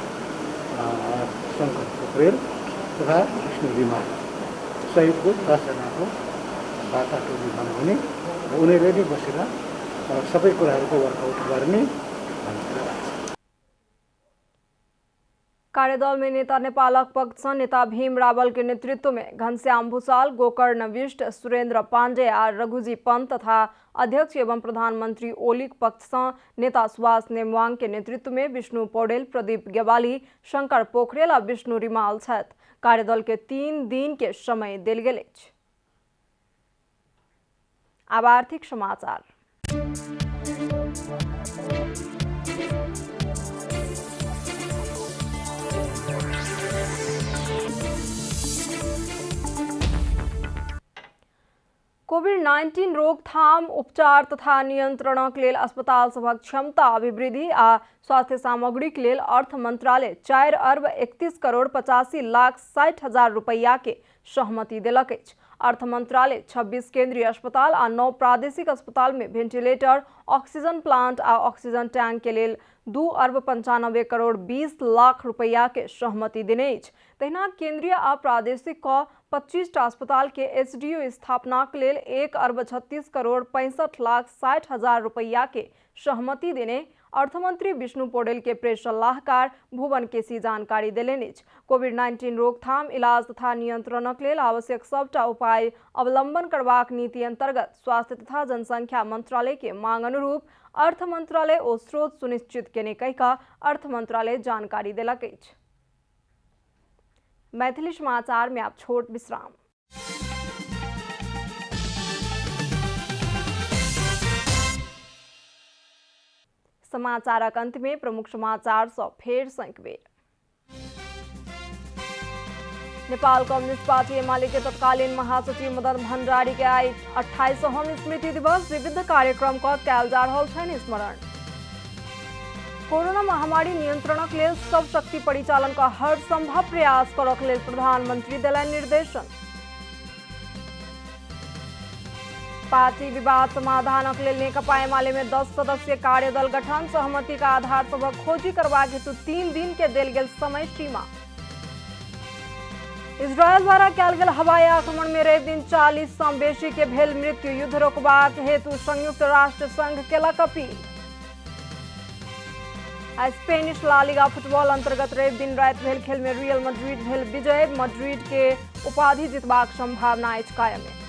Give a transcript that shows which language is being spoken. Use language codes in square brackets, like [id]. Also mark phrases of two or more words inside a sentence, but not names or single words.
[ne] शङ्कर पोखरेल तथा विष्णु रिमाल सहितको 10 जनाको वार्ता टोली बनाउने र उनीहरूले नै बसेर सबै कुराहरूको वर्कआउट गर्ने भन्ने कुरा लाग्छ। [mai] कार्यदल में नेता नेपालक पक्ष नेता भीम रावल के नेतृत्व में घनश्याम भूषाल, गोकर्ण विष्ट, सुरेंद्र पांडे और रघुजी पंत तथा अध्यक्ष एवं प्रधानमंत्री ओलीक पक्ष नेता सुभाष नेमवाङ के नेतृत्व में विष्णु पौडेल, प्रदीप गेवाली, शंकर पोखरेल और विष्णु रिमाल सहित कार्यदल के 3 दिन के समय दिल गेल। अब आर्थिक समाचार। कोभिड-19 रोकथाम, उपचार तथा नियंत्रणक लेल अस्पताल सभक क्षमता अभिवृद्धि आ स्वास्थ्य सामग्रीक लेल अर्थ मंत्रालय 4 अरब 31 करोड़ 85 लाख 60 हजार रुपैया के सहमति देलक अछि। अर्थ मंत्रालय 26 केंद्रीय अस्पताल आ 9 प्रादेशिक अस्पताल में वेंटिलेटर, [en] oxygen plant [mai] आ [en] oxygen tank [mai] के लेल 2 अरब 95 करोड़ 20 लाख रुपैया के सहमति देने अछि। तहिना केंद्रीय आ प्रादेशिक 25 अस्पताल के एसडीओ स्थापना के लेल 1 अरब 36 करोड़ 65 लाख 60 हजार रुपैया के सहमति देने अर्थमंत्री विष्णु पौडेल के प्रेस सलाहकार भुवन केसी जानकारी देलनि अछि। कोविड-19 रोकथाम, इलाज तथा नियंत्रणक लेल आवश्यक सबटा उपाय अवलंबन करबाक नीति अंतर्गत स्वास्थ्य तथा जनसंख्या मंत्रालय के मांग अनुरूप अर्थ मंत्रालय ओ स्रोत सुनिश्चित केने कहिका अर्थ मंत्रालय जानकारी देलक अछि। मैथिली समाचार में आप छोट विश्राम। समाचारक अंत में प्रमुख समाचार सँ फेर सँ एक बेर। नेपाल कम्युनिस्ट पार्टी एमाले के तत्कालीन महासचिव मदन भण्डारी के आई 28वां स्मृति दिवस, विविध कार्यक्रम का कयल जा रहल छनि स्मरण। कोरोना महामारी नियंत्रणक लेल सब शक्ति परिचालन का हर संभव प्रयास करक लेल प्रधानमंत्री देलनि निर्देशन। पार्टी विवाद समाधानक लेल नेकपा एमाले में 10 सदस्यीय कार्यदल गठन, सहमति का आधार सभक खोजी करबाक हेतु 3 दिन के देल गेल समय सीमा। इजरायल द्वारा कयल गेल हवाई आक्रमण में रवि दिन 40 सँ बेसी के भेल मृत्यु, युद्ध रोकबाक हेतु संयुक्त राष्ट्र संघ केलक अपील। स्पेनिश ला लीगा फुटबॉल अंतर्गत रवि दिन राति भेल खेल में रियल मैड्रिड भेल विजय, मैड्रिड के उपाधि जीतबाक संभावना अछि कायम।